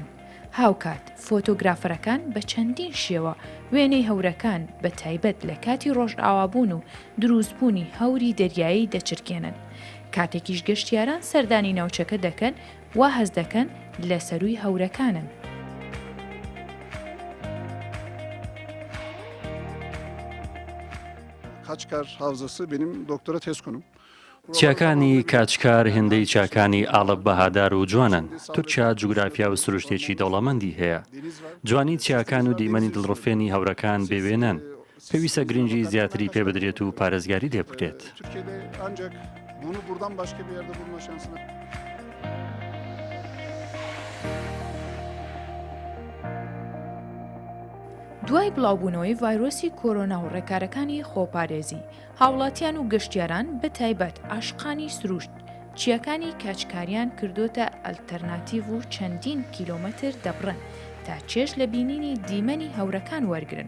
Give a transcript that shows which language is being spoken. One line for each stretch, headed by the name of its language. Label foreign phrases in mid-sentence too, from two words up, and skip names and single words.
Central Kurdish: هاوکات فۆتۆگرافەرەکان بە چەندین شێوە وێنەی هەورەکان بە تایبەت لە کاتی ڕۆژئاوابوون و دروستبوونی هەوری دەریایی دەچرکێنن. کاتێکیش گەشتیاران سەردانی ناوچەکە دەکەن وا هەز دەکەن لە سەروی هەورەکانن.
Turkish: Kaçkar Havzası benim doktora tez konum.
Central Kurdish: چیاکانی کاچکار هێندەی چاکانی ئاڵب بەهادار و جوانن. تورکیا جوگرافیا و سروشتێکی دەوڵەمەندی هەیە. جوانی چیاکان و دیمەنی دڵڕفێنی هەورەکان بێوێنن. پێویستە گرنگی زیاتری پێ بدرێت و پارێزگاری لێ بکرێت.
Turkish: Türkiye'de ancak bunu buradan başka bir yerde bulma şansına.
Central Kurdish: دوای بڵاوبوونەوەی ڤایرۆسی کۆرۆنا و ڕێکارەکانی خۆپارێزی، هاوڵاتیان و گەشتیاران بە تایبەت عاشقانی سروشت چیاکانی کاچکاریان کردوتە ئەلتەرناتیڤ و چەندین کیلۆمەتر دەبڕن تا چێژ لە بینینی دیمەنی هەورەکان وەرگرن.